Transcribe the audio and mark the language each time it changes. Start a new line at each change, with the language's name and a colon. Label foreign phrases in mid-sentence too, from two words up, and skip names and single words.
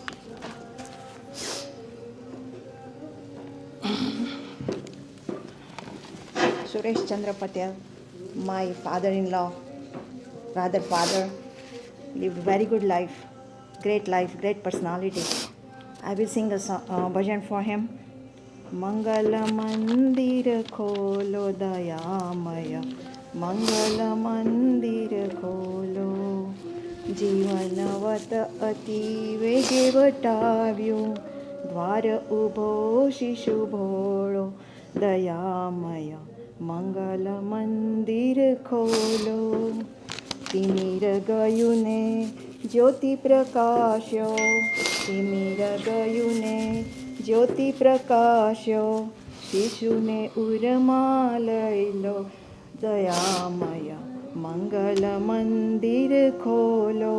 English: Sureshchandra Patel, my father-in-law, rather father, lived very good life, great personality. I will sing a bhajan for him.
Gujarati: મંગલ મંદિર ખોલો દયામય, મંગલ મંદિર ખોલો, જીવનવત અતિ વેગે વટાવ્યો, દ્વાર ઉભો શિશુ ભોળો દયામય, મંગલ મંદિર ખોલો. તિમિર ગયું ને જ્યોતિ પ્રકાશ્યો, તિમિર ગયું ને જ્યોતિ પ્રકાશ્યો, શિશુને ઉરમાં લઈ લો દયામય, મંગલ મંદિર ખોલો.